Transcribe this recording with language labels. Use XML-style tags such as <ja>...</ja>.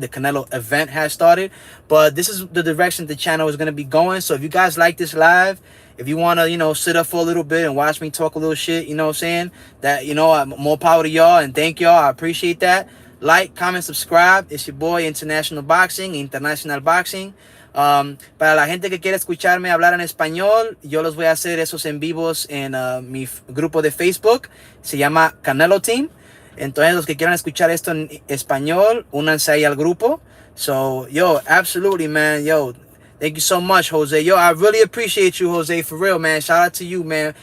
<en>The Canelo event has started. But this is the direction the channel is going to be going. So if you guys like this live, if you want to, you know, sit up for a little bit and watch me talk a little shit, you know what I'm saying? That, you know, more power to y'all, and thank y'all. I appreciate that. Like, comment, subscribe. It's your boy, International Boxing, International Boxing.</en> <es>Para la gente que quiere escucharme hablar en español, yo los voy a hacer esos en vivos en mi grupo de Facebook. Se llama Canelo Team. Entonces, los que quieran escuchar esto en español, únanse ahí al grupo.</es> <en>So, yo, absolutely, man. Yo, thank you so much, Jose. Yo, I really appreciate you, Jose, for real, man. Shout out to you, man.</en>